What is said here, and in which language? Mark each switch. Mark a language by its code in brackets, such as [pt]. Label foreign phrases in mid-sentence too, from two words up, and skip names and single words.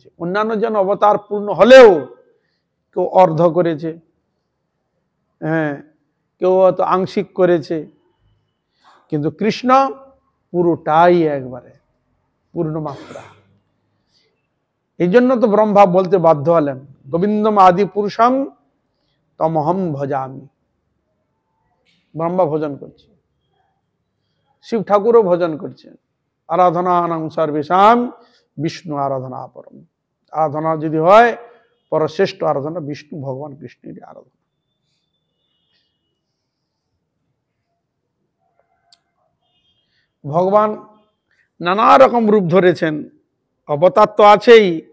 [bn] অন্যান্য জন অবতার পূর্ণ হলেও কেউ অর্ধ করেছে, হ্যাঁ, কেউ হয়তো আংশিক করেছে, কিন্তু কৃষ্ণ পুরোটাই একবারে পূর্ণ মাত্রা। এই জন্য তো ব্রহ্মা বলতে বাধ্য হলেন, [sa] গোবিন্দম আদি পুরুষম তমহম ভজামি। [bn] ব্রহ্মা ভজন করছে, শিব ঠাকুরও ভজন করছেন। [sa] আরাধনা নাম সর্বেশাম বিষ্ণু আরাধনা পরম। [bn] আরাধনা যদি হয়, পরশ্রেষ্ঠ আরাধনা বিষ্ণু ভগবান কৃষ্ণের আরাধনা। ভগবান নানা রকম রূপ ধরেছেন, অবতার তো আছেই।